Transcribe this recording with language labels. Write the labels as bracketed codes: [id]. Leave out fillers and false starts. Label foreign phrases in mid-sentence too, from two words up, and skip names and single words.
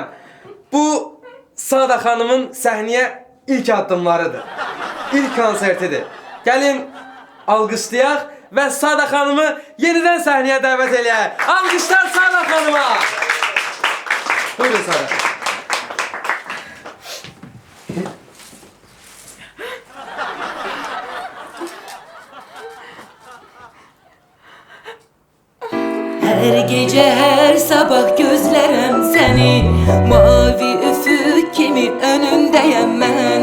[az] Bu Sada xanımın səhnəyə ilk addımlarıdır. İlk konsertidir. Gəlin alqışlayaq və Sada xanımı yenidən səhnəyə dəvət eləyək. Alqışlar Sada xanıma. Buyurun Sada. [tr] Her gece her sabah gözlerem seni, mavi üfük kimi önündeyim ben.